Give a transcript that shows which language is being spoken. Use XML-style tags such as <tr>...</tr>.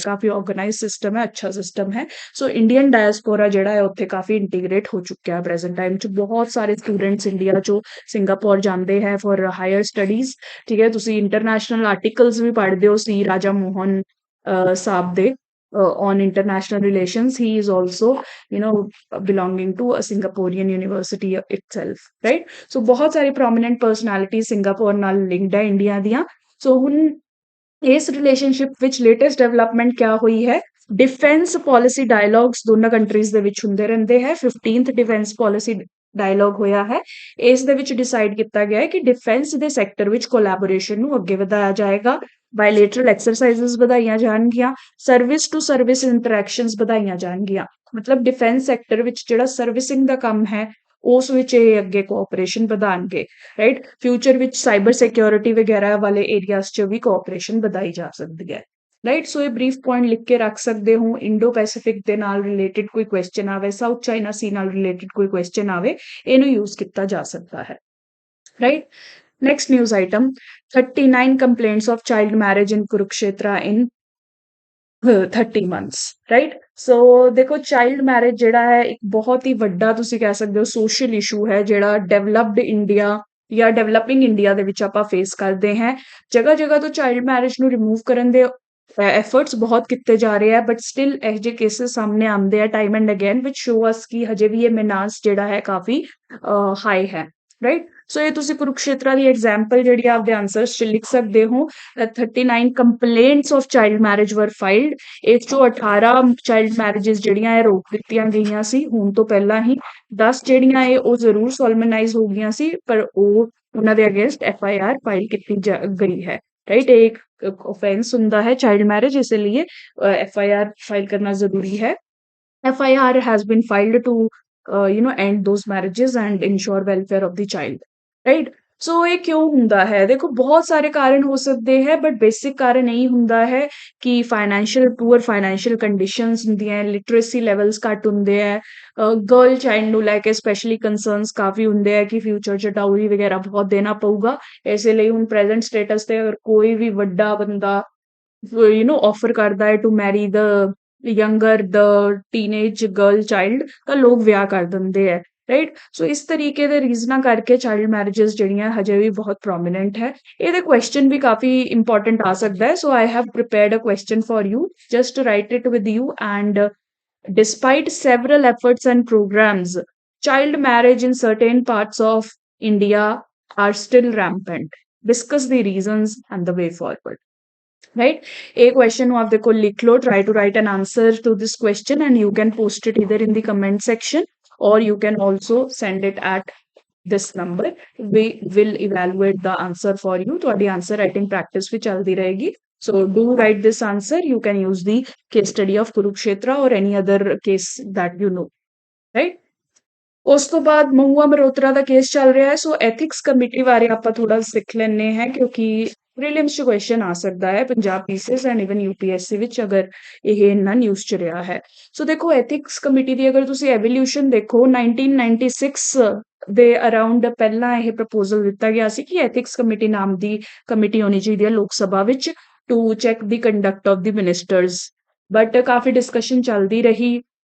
<pa>ਕਾਫੀ organise system ਹੈ, ਅੱਛਾ system ਹੈ। ਸੋ ਇੰਡੀਅਨ ਡਾਇਸਪੋਰਾ ਜਿਹੜਾ ਹੈ ਉੱਥੇ ਕਾਫੀ ਇੰਟੀਗ੍ਰੇਟ ਹੋ ਚੁੱਕਿਆ ਹੈ ਪ੍ਰੈਜ਼ੈਂਟ ਟਾਈਮ 'ਚ। ਬਹੁਤ ਸਾਰੇ ਸਟੂਡੈਂਟਸ ਇੰਡੀਆ 'ਚੋਂ ਸਿੰਗਾਪੁਰ ਜਾਂਦੇ ਹੈ</pa> <en>For higher studies.</en> <pa>ਠੀਕ ਹੈ, ਤੁਸੀਂ ਇੰਟਰਨੈਸ਼ਨਲ ਆਰਟੀਕਲਸ ਵੀ ਪੜ੍ਹਦੇ ਹੋ ਸੀ ਰਾਜਾ ਮੋਹਨ ਸਾਹਿਬ ਦੇ</pa> <en>on international relations. He is also, you know, belonging to a Singaporean university itself, right?</en> <pa>So ਬਹੁਤ ਸਾਰੀ</pa> <en>prominent personalities</en> <pa>ਸਿੰਗਾਪੁਰ ਨਾਲ ਲਿੰਕਡ ਹੈ ਇੰਡੀਆ ਦੀਆਂ। ਸੋ ਹੁਣ ਇਸ ਰਿਲੇਸ਼ਨਸ਼ਿਪ ਵਿੱਚ ਲੇਟੈਸਟ ਡਿਵੈਲਪਮੈਂਟ ਕਿਆ ਹੋਈ ਹੈ? ਡਿਫੈਂਸ ਪਾਲਿਸੀ ਡਾਇਲੌਗਸ ਦੋਨਾਂ ਕੰਟਰੀਜ਼ ਦੇ ਵਿੱਚ ਹੁੰਦੇ ਰਹਿੰਦੇ ਹੈ। 15th ਡਿਫੈਂਸ ਪਾਲਿਸੀ ਡਾਇਲੌਗ ਹੋਇਆ ਹੈ। ਇਸ ਦੇ ਵਿੱਚ ਡਿਸਾਈਡ ਕੀਤਾ ਗਿਆ ਹੈ ਕਿ ਡਿਫੈਂਸ ਦੇ ਸੈਕਟਰ ਵਿੱਚ ਕੋਲੈਬੋਰੇਸ਼ਨ ਨੂੰ ਅੱਗੇ ਵਧਾਇਆ ਜਾਏਗਾ। ਬਾਇਲੇਟਰਲ ਐਕਸਰਸਾਈਜ਼ਸ ਵਧਾਈਆਂ ਜਾਣਗੀਆਂ। ਸਰਵਿਸ ਟੂ ਸਰਵਿਸ ਇੰਟਰੈਕਸ਼ਨਸ ਵਧਾਈਆਂ ਜਾਣਗੀਆਂ। ਮਤਲਬ ਡਿਫੈਂਸ ਸੈਕਟਰ ਵਿੱਚ ਜਿਹੜਾ ਸਰਵਿਸਿੰਗ ਦਾ ਕੰਮ ਹੈ ਉਸ ਵਿੱਚ ਇਹ ਅੱਗੇ ਕੋਆਪਰੇਸ਼ਨ ਵਧਾਉਣਗੇ, ਰਾਈਟ। ਫਿਊਚਰ ਵਿੱਚ ਸਾਈਬਰ ਸਿਕਿਉਰਿਟੀ ਵਗੈਰਾ ਵਾਲੇ ਏਰੀਆਜ਼ 'ਚ ਵੀ ਕੋਆਪਰੇਸ਼ਨ ਵਧਾਈ ਜਾ ਸਕਦੀ ਹੈ, ਰਾਈਟ। ਸੋ ਇਹ ਬਰੀਫ ਪੁਆਇੰਟ ਲਿਖ ਕੇ ਰੱਖ ਸਕਦੇ ਹੋ। ਇੰਡੋ ਪੈਸੀਫਿਕ ਦੇ ਨਾਲ ਰਿਲੇਟਡ ਕੋਈ ਕੁਐਸਚਨ ਆਵੇ, ਸਾਊਥ ਚਾਈਨਾ ਸੀ ਨਾਲ ਰਿਲੇਟਡ ਕੋਈ ਕੁਐਸਚਨ ਆਵੇ, ਇਹਨੂੰ ਯੂਜ਼ ਕੀਤਾ ਜਾ ਸਕਦਾ ਹੈ, right.</pa> <en>Next news item, 39 complaints of child marriage in Kurukshetra in 30 months, right?</en> <pa>So ਦੇਖੋ ਚਾਈਲਡ ਮੈਰਿਜ ਜਿਹੜਾ ਹੈ ਇੱਕ ਬਹੁਤ ਹੀ ਵੱਡਾ ਤੁਸੀਂ ਕਹਿ ਸਕਦੇ ਹੋ ਸੋਸ਼ਲ ਇਸ਼ੂ ਹੈ ਜਿਹੜਾ ਡਿਵੈਲਪਡ ਇੰਡੀਆ ਜਾਂ ਡਿਵੈਲਪਿੰਗ ਇੰਡੀਆ ਦੇ ਵਿੱਚ ਆਪਾਂ ਫੇਸ ਕਰਦੇ ਹਾਂ। ਜਗ੍ਹਾ ਜਗ੍ਹਾ ਤੋਂ ਚਾਈਲਡ ਮੈਰਿਜ ਨੂੰ ਰਿਮੂਵ ਕਰਨ ਦੇ ਐਫਰਟਸ ਬਹੁਤ ਕੀਤੇ ਜਾ ਰਹੇ ਆ, ਬਟ ਸਟਿਲ ਇਹੋ ਜਿਹੇ ਕੇਸਿਸ ਸਾਹਮਣੇ ਆਉਂਦੇ ਆ</pa> <en>time and again ਵਿਚ show us</en> <pa>ਕਿ ਹਜੇ ਵੀ ਇਹ ਮਿਨਾਸ ਜਿਹੜਾ ਹੈ ਕਾਫੀ ਹਾਈ ਹੈ, ਰਾਈਟ। ਸੋ ਇਹ ਤੁਸੀਂ ਕੁਰੂਕਸ਼ੇਤਰਾ ਦੀ ਐਗਜ਼ਾਮਪਲ ਜਿਹੜੀ ਆਪਦੇ ਆਨਸਰਸ 'ਚ ਲਿਖ ਸਕਦੇ ਹੋ।</pa> <en>39 complaints of child marriage were filed.</en> <pa>ਇਸ 'ਚੋਂ 18 ਚਾਈਲਡ ਮੈਰਿਜਸ ਜਿਹੜੀਆਂ ਇਹ ਰੋਕ ਦਿੱਤੀਆਂ ਗਈਆਂ ਸੀ ਹੁਣ ਤੋਂ ਪਹਿਲਾਂ ਹੀ। 10 ਜਿਹੜੀਆਂ ਉਹ ਜ਼ਰੂਰ ਸੋਲਮਨਾਈਜ਼ ਹੋ ਗਈਆਂ ਸੀ, ਪਰ ਉਹਨਾਂ ਦੇ ਅਗੇਂਸਟ FIR ਫਾਈਲ ਕੀਤੀ ਗਈ ਹੈ, राइट।</pa> <hi>एक ऑफेंस</hi> <pa>ਹੁੰਦਾ</pa> <hi>है चाइल्ड मैरिज, इसलिए FIR फाइल करना जरूरी है।</hi> <en>FIR has been filed to end those marriages and ensure welfare of the child, right।</en> <pa>ਸੋ ਇਹ ਕਿਉਂ ਹੁੰਦਾ ਹੈ? ਦੇਖੋ ਬਹੁਤ ਸਾਰੇ ਕਾਰਨ ਹੋ ਸਕਦੇ ਹੈ, ਬਟ ਬੇਸਿਕ ਕਾਰਨ ਇਹੀ ਹੁੰਦਾ ਹੈ ਕਿ ਪੂਅਰ ਫਾਈਨੈਂਸ਼ੀਅਲ ਕੰਡੀਸ਼ਨਸ ਹੁੰਦੀਆਂ, ਲਿਟਰੇਸੀ ਲੈਵਲਸ ਘੱਟ ਹੁੰਦੇ ਹੈ। ਗਰਲ ਚਾਈਲਡ ਨੂੰ ਲੈ ਕੇ ਸਪੈਸ਼ਲੀ ਕੰਸਰਨਸ ਕਾਫੀ ਹੁੰਦੇ ਹੈ ਕਿ ਫਿਊਚਰ 'ਚ ਡਾਊਰੀ ਵਗੈਰਾ ਬਹੁਤ ਦੇਣਾ ਪਊਗਾ। ਇਸੇ ਲਈ ਹੁਣ ਪ੍ਰੈਜ਼ੈਂਟ ਸਟੇਟਸ ਤੇ ਅਗਰ ਕੋਈ ਵੀ ਵੱਡਾ ਬੰਦਾ ਆਫਰ ਕਰਦਾ ਹੈ</pa> <en>to marry the younger the teenage girl child,</en> <pa>ਤਾਂ ਲੋਕ ਵਿਆਹ ਕਰ ਦਿੰਦੇ ਹੈ, ਰਾਈਟ। ਸੋ ਇਸ ਤਰੀਕੇ ਦੇ ਰੀਜ਼ਨਾਂ ਕਰਕੇ ਚਾਈਲਡ ਮੈਰਿਜਸ ਜਿਹੜੀਆਂ ਹਜੇ ਵੀ ਬਹੁਤ ਪ੍ਰੋਮੀਨੈਂਟ ਹੈ। ਇਹਦੇ ਕੁਐਸਚਨ ਵੀ ਕਾਫੀ ਇੰਪੋਰਟੈਂਟ ਆ ਸਕਦਾ ਹੈ।</pa> <en>So I have prepared a question for you, just write it with you. And despite several efforts and programs, child marriage in certain parts of India are still rampant. Discuss the reasons and the way forward, right? A question you have the</en> <hi>liख low,</hi> <en>try to write an answer to this question and you can post it either in the comment section or you can also send it at this number. We will evaluate the answer for you।</en> <pa>ਤੁਹਾਡੀ</pa> <en>answer writing practice</en> <pa>ਵੀ ਚੱਲਦੀ ਰਹੇਗੀ।</pa> <en>So do write this answer। You can use the case study of Kurukshetra or any other case that you know, right?</en> <pa>ਉਸ ਤੋਂ ਬਾਅਦ ਮਹੂਆ ਮਲਹੋਤਰਾ ਦਾ case ਚੱਲ ਰਿਹਾ ਹੈ। ਸੋ ethics committee ਬਾਰੇ ਆਪਾਂ ਥੋੜਾ ਸਿੱਖ ਲੈਣੇ ਹੈ, ਕਿਉਂਕਿ ਪ੍ਰੀਲਿਮਸ 'ਚ ਕੁਐਸਚਨ ਆ ਸਕਦਾ ਹੈ Punjab PCS and even UPSC ਵਿੱਚ ਅਗਰ ਇਹ ਇੰਨਾ ਨਿਊਜ਼ 'ਚ ਰਿਹਾ ਹੈ। ਸੋ ਦੇਖੋ ਐਥਿਕਸ ਕਮੇਟੀ ਦੀ ਅਗਰ ਤੁਸੀਂ ਐਵੋਲਿਊਸ਼ਨ ਦੇਖੋ 1996 ਦੇ ਅਰਾਊਂਡ ਪਹਿਲਾਂ ਇਹ ਪ੍ਰਪੋਜ਼ਲ ਦਿੱਤਾ ਗਿਆ ਸੀ ਕਿ ਐਥਿਕਸ ਕਮੇਟੀ ਨਾਮ ਦੀ ਕਮੇਟੀ ਹੋਣੀ ਚਾਹੀਦੀ ਹੈ ਲੋਕ ਸਭਾ ਵਿੱਚ</pa> <en>to check the conduct of the ministers,</en> <pa>but coffee discussion ਚੱਲਦੀ ਰਹੀ।</pa>